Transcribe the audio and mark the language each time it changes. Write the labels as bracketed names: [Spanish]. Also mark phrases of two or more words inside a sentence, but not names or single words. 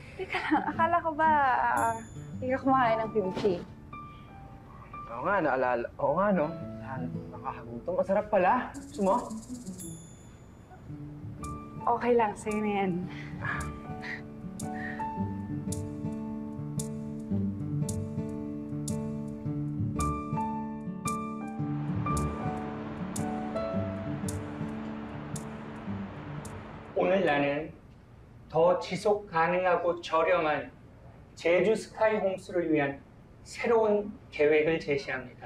[Filipino] Teka lang, akala ko ba hindi ka kumakain ng kimchi? Oo nga, naalala. Oo nga, no? Nakakagutom. Masarap pala. Gusto mo? Okay lang, sa'yo na yan. [Korean] 오늘 나는 더 지속 가능하고 저렴한 제주 스카이 홈스를 위한 새로운 계획을 제시합니다.